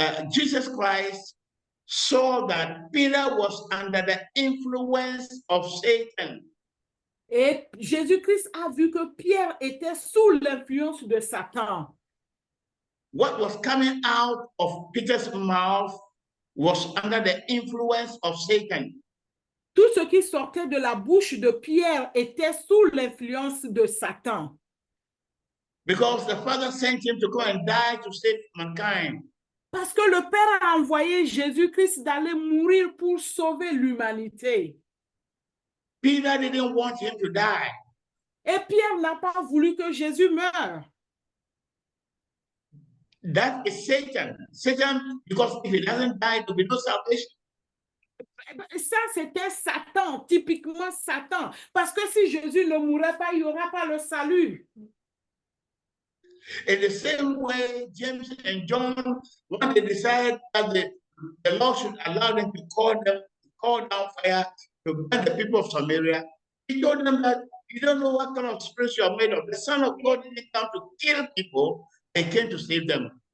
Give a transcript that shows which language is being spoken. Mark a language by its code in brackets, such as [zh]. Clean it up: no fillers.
[en] Jesus Christ saw that Peter was under the influence of Satan. [fr] Et Jésus-Christ a vu que Pierre était sous l'influence de Satan. [en] What was coming out of Peter's mouth was under the influence of Satan. [fr] Tout ce qui sortait de la bouche de Pierre était sous l'influence de Satan. [en] Because the Father sent him to go and die to save mankind. [fr] Parce que le Père a envoyé Jésus-Christ d'aller mourir pour sauver l'humanité. [en] Peter didn't want him to die. [fr] Et Pierre n'a pas voulu que Jésus meure. [en] That is Satan. Satan, because if he doesn't die, there will be no salvation. [fr] Ça, c'était Satan, typiquement Satan. Parce que si Jésus ne mourrait pas, il n'y aura pas le salut. [en] In the same way, James and John, when they decided that the Lord should allow them to call down fire to burn the people of Samaria, he told them that you don't know what kind of spirits you are made of. The Son of God didn't come to kill people, he came to save them.